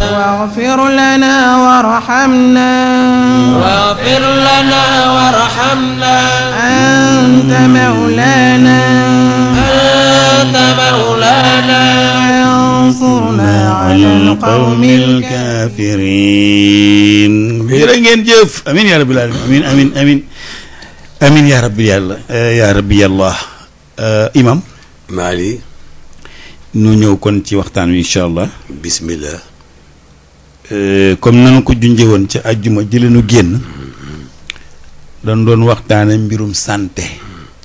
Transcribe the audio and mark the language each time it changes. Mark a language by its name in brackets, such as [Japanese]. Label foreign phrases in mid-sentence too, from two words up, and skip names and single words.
[Arabic] واغفر لنا وارحمنا واغفر لنا وارحمنا أنت مولانا أنت مولانا فانصرنا على القوم الكافرين [Wolof] jërë ngeen jëf [Arabic] آمين يا رب العالمين آمين آمين آمين يا رب yàlla يا رب yàlla imam [Wolof] Maali nu ñëw kon ci waxtaan wi [Arabic] إن شاء الله [Wolof] bismillah comme nanu ko junjee woon ci àjjuma jëlenu génn dañ doon waxtaane mbirum santé ci